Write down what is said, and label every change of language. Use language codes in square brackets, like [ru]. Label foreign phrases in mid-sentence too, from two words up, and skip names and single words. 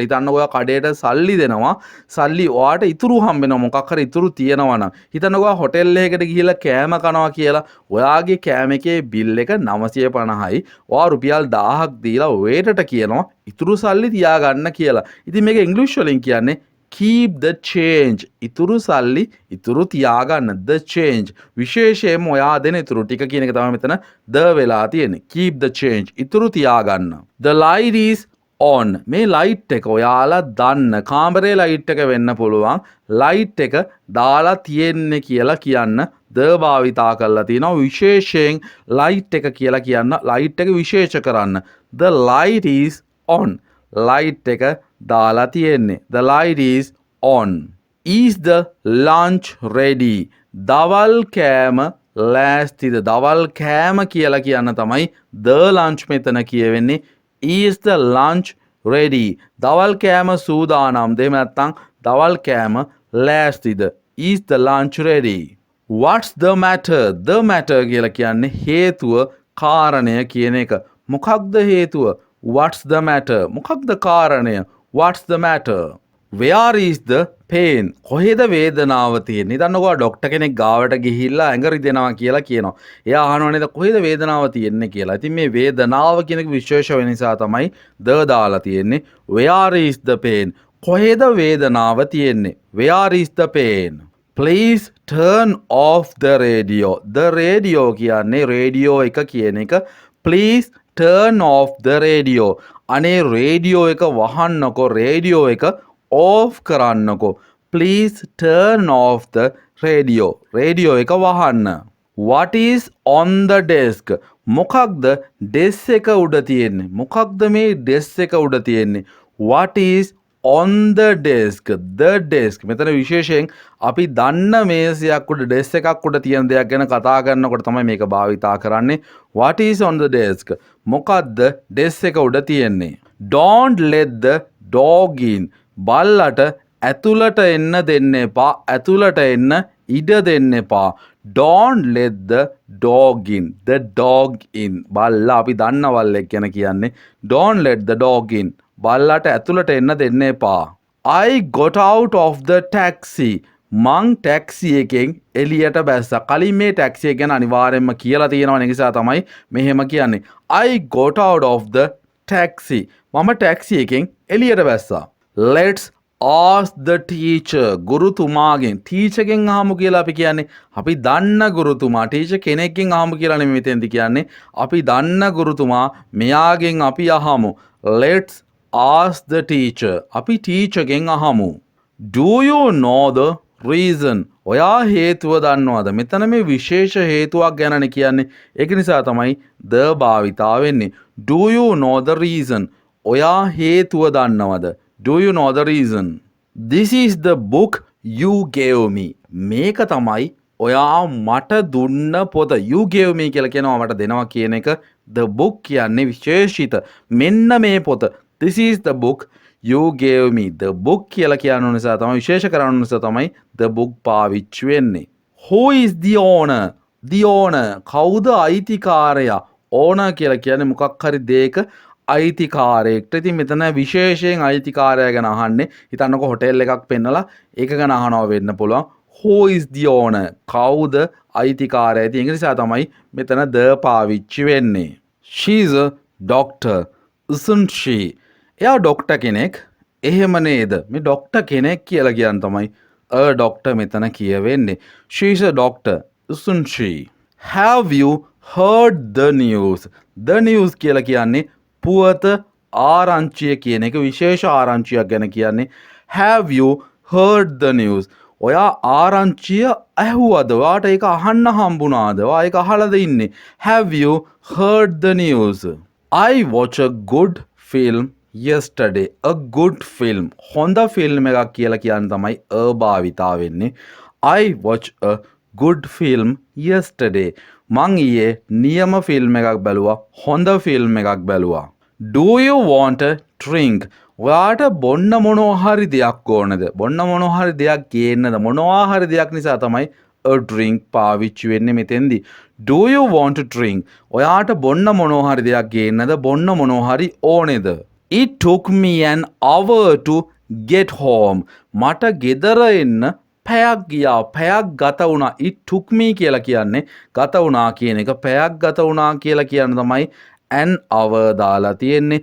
[si] හිතන්න ඔයා කඩේට සල්ලි දෙනවා. සල්ලි ඔයාට ඉතුරු හම්බ වෙනවා. මොකක් හරි ඉතුරු තියෙනවා නම්. හිතන්න ඔයා හොටෙල් එකකට ගිහිල්ලා කෑම කනවා කියලා. ඔයාගේ කෑම එකේ බිල් එක 950යි. ඔයා රුපියල් 1000ක් දීලා වේටට කියනවා ඉතුරු සල්ලි තියාගන්න කියලා. ඉතින් මේක ඉංග්‍රීසි වලින් කියන්නේ [en] keep the change. [si] ඉතුරු සල්ලි ඉතුරු තියාගන්න. [en] The change. [si] විශේෂයෙන්ම ඔයා දෙන ඉතුරු ටික කියන එක තමයි මෙතන the වෙලා තියෙන්නේ. [en] Keep the change. [si] ඉතුරු තියාගන්න. [en] The light is on. [si] මේ light එක ඔයාලා දන්න කාමරේ light එක වෙන්න පුළුවන්. light එක දාලා තියෙන්නේ කියලා කියන්න the භාවිතා කරලා තියෙනවා. විශේෂයෙන් light එක කියලා කියන්න light එක විශේෂ කරන්න. [en] The light is on. [si] light එක දාලා තියෙන්නේ. [en] The light is on. Is the lunch ready? [si] දවල් කෑම ලෑස්තිද? දවල් කෑම කියලා කියන්න තමයි [en] the lunch [si] මෙතන කියවෙන්නේ. [en] Is the lunch ready? [si] දවල් කෑම සූදානම්. දෙහෙම නැත්නම් දවල් කෑම ලෑස්තිද? [en] Is the lunch ready? What's the matter? The matter [si] කියලා කියන්නේ හේතුව කාරණය කියන එක. මොකක්ද හේතුව? [en] What's the matter? [si] මොකක්ද කාරණය? [en] What's the matter? Where is the pain? [si] කොහෙද වේදනාව තියෙන්නේ? හිතන්නකෝ ඩොක්ටර් කෙනෙක් ගාවට ගිහිල්ලා ඇඟ රිදෙනවා කියලා කියනවා. එයා අහනවා නේද කොහෙද වේදනාව තියෙන්නේ කියලා. ඉතින් මේ වේදනාව කියන එක විශේෂ වෙන නිසා තමයි the දාලා තියෙන්නේ. [en] Where is the pain? [si] කොහෙද වේදනාව තියෙන්නේ? [en] Where is the pain? Please turn off the radio. The radio [si] කියන්නේ radio එක කියන එක. [en] Please turn off the radio. [si] අනේ radio එක වහන්නකෝ. radio එක off කරන්නකෝ. [en] Please turn off the radio. [si] radio එක වහන්න. [en] What is on the desk? [si] මොකක්ද desk එක උඩ තියෙන්නේ? මොකක්ද මේ desk එක උඩ තියෙන්නේ? [en] What is on the desk? The desk [si] මෙතන විශේෂයෙන් අපි දන්න මේසයක් උඩ desk එකක් උඩ තියෙන දෙයක් ගැන කතා කරනකොට තමයි මේක භාවිතා කරන්නේ. [en] What is on the desk? [si] මොකද්ද desk එක උඩ තියෙන්නේ? [en] Don't let the dog in. [si] බල්ලට ඇතුළට එන්න දෙන්න එපා. ඇතුළට එන්න ඉඩ දෙන්න එපා. [en] Don't let the dog in. The dog in. [si] බල්ලා අපි දන්න වල්ලෙක් ගැන කියන්නේ. [en] Don't let the dog in. [si] බල්ලට ඇතුළට එන්න දෙන්න එපා. [en] I got out of the taxi. [si] මං ටැක්සි එකෙන් එළියට බැස්සා. කලින් මේ ටැක්සි එක ගැන අනිවාර්යෙන්ම කියලා තියෙනවා නිසා තමයි මෙහෙම කියන්නේ. [en] I got out of the taxi. [si] මම ටැක්සි එකෙන් එළියට බැස්සා. [en] Let's ask the teacher. [si] ගුරුතුමාගෙන්. ටීචර්ගෙන් අහමු කියලා අපි කියන්නේ. අපි දන්න ගුරුතුමා. ටීචර් කෙනෙක්ගෙන් අහමු කියලා නෙමෙයි මෙතෙන්දි කියන්නේ. අපි දන්න ගුරුතුමා මෙයාගෙන් අපි අහමු. [en] Let's ask the teacher. [si] අපි ටීචර්ගෙන් අහමු. [en] Do you know the reason? [si] ඔයා හේතුව දන්නවද? මෙතන මේ විශේෂ හේතුවක් ගැනනේ කියන්නේ. ඒක නිසා තමයි the භාවිතා වෙන්නේ. [en] Do you know the reason? [si] ඔයා හේතුව දන්නවද? [en] Do you know the reason? This is the book you gave me. [si] මේක තමයි ඔයා මට දුන්න පොත. [en] You gave me [si] කියලා කියනවා මට දෙනවා කියන එක. [en] The book [si] කියන්නේ විශේෂිත. මෙන්න මේ පොත. [en] This is the book you gave me. The book [si] කියලා කියන නිසා තමයි විශේෂ කරන නිසා තමයි [en] the book [si] පාවිච්චි වෙන්නේ. [en] Who is the owner? The owner. [si] කවුද අයිතිකාරයා? Owner කියලා කියන්නේ මොකක් හරි දෙයක අයිතිකාරයෙක්ට. ඉතින් මෙතන විශේෂයෙන් අයිතිකාරයා ගැන අහන්නේ. හිතන්නකෝ හොටෙල් එකක් පෙන්නලා ඒක ගැන අහනවා වෙන්න පුළුවන්. [en] Who is the owner? [si] කවුද අයිතිකාරයා? ඉතින් ඒක නිසා තමයි මෙතන the පාවිච්චි වෙන්නේ. [en] She is a doctor. Isn't she? [si] එයා ඩොක්ටර් කෙනෙක්. එහෙම නේද? මේ ඩොක්ටර් කෙනෙක් කියලා කියන තමයි [en] a doctor [si] මෙතන කියවෙන්නේ. [en] She is a doctor. Isn't she? Have you heard the news? The news [si] කියලා කියන්නේ පුවත ආරංචිය කියන එක. විශේෂ ආරංචියක් ගැන කියන්නේ. [en] Have you heard the news? [si] ඔයා ආරංචිය ඇහුවද? ඔයාට ඒක අහන්න හම්බුණාද? ඔයා ඒක අහලාද ඉන්නේ? [en] Have you heard the news? I watched a good film yesterday. A good film. [si] හොඳ ෆිල්ම් එකක් කියලා කියන්න තමයි a භාවිතා වෙන්නේ. [en] I watched a good film yesterday. [si] මං ඊයේ නියම ෆිල්ම් එකක් බැලුවා. හොඳ ෆිල්ම් එකක් බැලුවා. [en] Do you want a drink? [si] ඔයාට බොන්න මොනවා හරි දෙයක් ඕනද? බොන්න මොනවා හරි දෙයක් ගේන්නද? මොනවා හරි දෙයක් නිසා තමයි [en] a drink [si] පාවිච්චි වෙන්නේ මෙතෙන්දී. [en] Do you want to drink? [si] ඔයාට බොන්න මොනවා හරි දෙයක් ගේන්නද? බොන්න මොනවා හරි ඕනේද? [en] It took me an hour to get home. [si] මට ගෙදර එන්න පැයක් ගියා. පැයක් ගත වුණා. [en] It took me [si] කියලා කියන්නේ ගත වුණා කියන එක. පැයක් ගත වුණා කියලා කියන තමයි [en] an hour [si] දාලා තියෙන්නේ.